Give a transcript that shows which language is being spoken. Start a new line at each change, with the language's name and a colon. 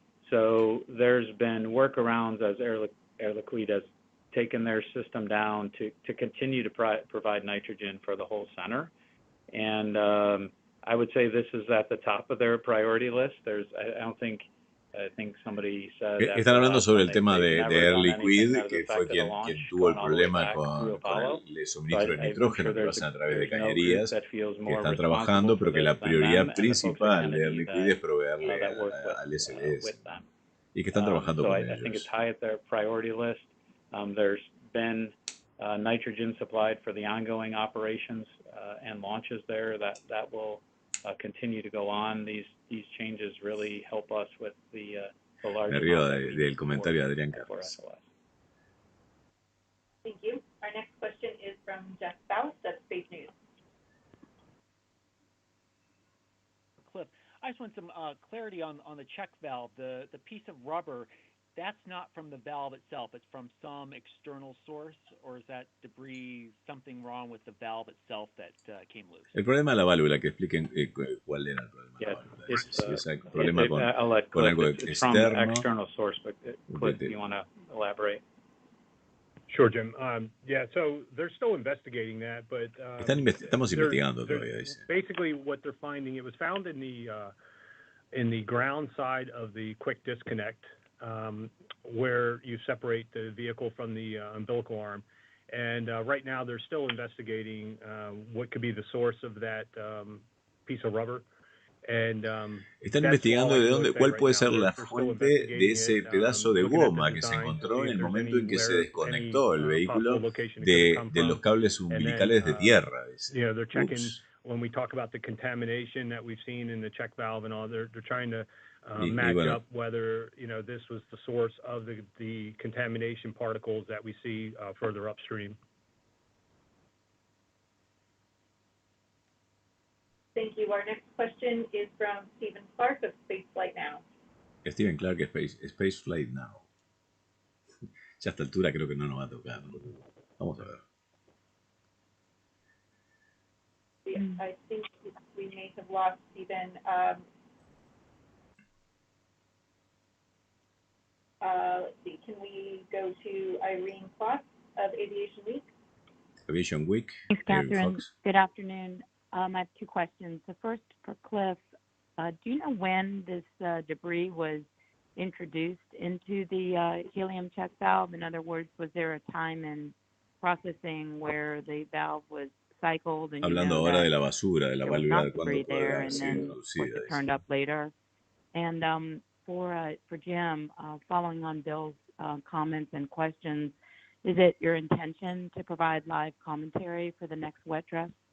English: So there's been workarounds as Air Liquide has taken their system down to continue to provide nitrogen for the whole center. And I would say this is at the top of their priority list. I think somebody said
Spanish: Están hablando sobre el tema de Air Liquide, que fue quien tuvo el problema con el suministro de nitrógeno que pasan a través de cañerías, que están trabajando, pero que la prioridad principal de Air Liquide es proveerle al SLS, y que están trabajando con ellos.
English: I think it's high at their priority list. There's been nitrogen supplied for the ongoing operations and launches there that will continue to go on. These changes really help us with the large.
Spanish: Me río del comentario de Adrián Carlos.
English: Thank you. Our next question is from Jeff Faust at Space News. Cliff, I just want some clarity on the check valve. The piece of rubber, that's not from the valve itself. It's from some external source, or is that debris something wrong with the valve itself that came loose?
Spanish: El problema de la válvula, que expliquen cuál era el problema de la válvula. Si es el problema con algo externo.
English: From external source, but Cliff, do you want to elaborate? Sure, Jim. Yeah, so they're still investigating that, but
Spanish: estamos investigando todavía.
English: Basically, what they're finding, it was found in the ground side of the quick disconnect, where you separate the vehicle from the umbilical arm. And right now, they're still investigating what could be the source of that piece of rubber. And,
Spanish: están investigando cuál puede ser la fuente de ese pedazo de goma que se encontró en el momento en que se desconectó el vehículo de los cables umbilicales de tierra.
English: When we talk about the contamination that we've seen in the check valve and all, they're trying to match up whether this was the source of the contamination particles that we see further upstream. Thank you. Our next question is from Stephen Clark of Spaceflight Now. Stephen Clark, Spaceflight Now.
Spanish: Ya a esta altura creo que no nos va a tocar. Vamos a ver.
English: I think we may have lost Stephen. Let's see. Can we go to Irene Kloss of Aviation Week? Aviation Week. Thanks, Catherine. Good afternoon. I have two questions. The first for Cliff. Do you know when this debris was introduced into the helium check valve? In other words, was there a time in processing where the valve was cycled? And
Spanish: hablando ahora de la basura, de la válvula, de cuándo puede haber sido introducida.
English: Turned up later. And for Jim, following on Bill's comments and questions, is it your intention to provide live commentary for the next wet dress?